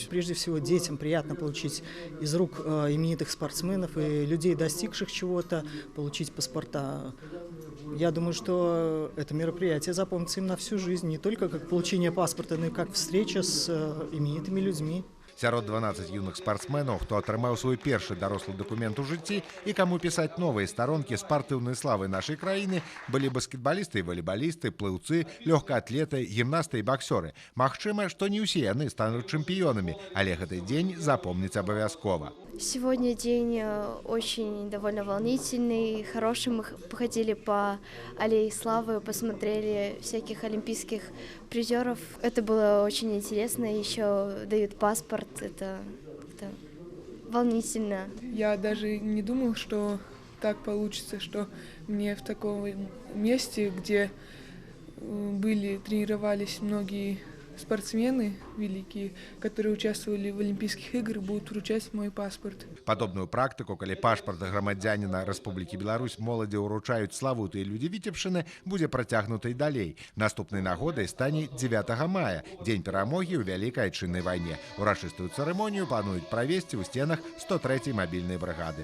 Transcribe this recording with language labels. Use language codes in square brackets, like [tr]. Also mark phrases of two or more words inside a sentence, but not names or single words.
[ru] Прежде всего, детям приятно получить из рук именитых спортсменов и людей, достигших чего-то, получить паспорта. Я думаю, что это мероприятие запомнится им на всю жизнь, не только как получение паспорта, но и как встреча с именитыми людьми. [be] Сярод 12 юных спартсменаў, хто атрымаў свой першы дарослы дакумент у жыцці і каму пісаць новыя старонкі спартыўнай славы нашай краіны, былі баскетбалісты і валейбалісты, плыўцы, лёгкаатлеты, гімнасты і баксёры. Магчыма, што не ўсе яны стануць чэмпіёнамі, але гэты дзень запомніць абавязкова. [ru] Сегодня день очень довольно волнительный, хороший. Мы походили по аллее славы, посмотрели всяких олимпийских призеров. Это было очень интересно. Еще дают паспорт. Это волнительно. Я даже не думал, что так получится, что мне в таком месте, где тренировались многие спортсмены великие, которые участвовали в Олимпийских играх, будут вручать мой паспорт. [be] Падобную практыку, калі пашпарт грамадзяніна Рэспублікі Беларусь моладзі ўручаюць славутыя людзі Віцебшчыны, будзе працягнутай далей. Наступнай нагодай стане 9 мая, дзень перамогі ў Вялікай Айчыннай вайне. Урачыстую цырымонію плануюць правесці ў стенах 103-й мабільнай брыгады.